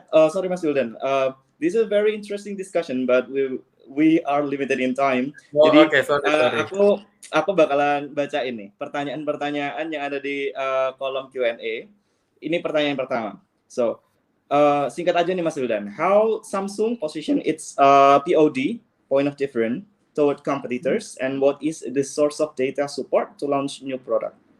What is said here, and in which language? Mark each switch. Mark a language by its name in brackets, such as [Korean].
[English] Sorry Mas Wildan, this is a very interesting discussion, but we are limited in time. [Indonesian] Jadi sorry. Aku bakalan baca ini pertanyaan-pertanyaan yang ada di kolom Q&A. Ini pertanyaan pertama. [English] So [Indonesian] singkat aja nih [English] Mas Wildan, how Samsung position its POD, point of difference, toward competitors, and what is the source of data support to launch new product?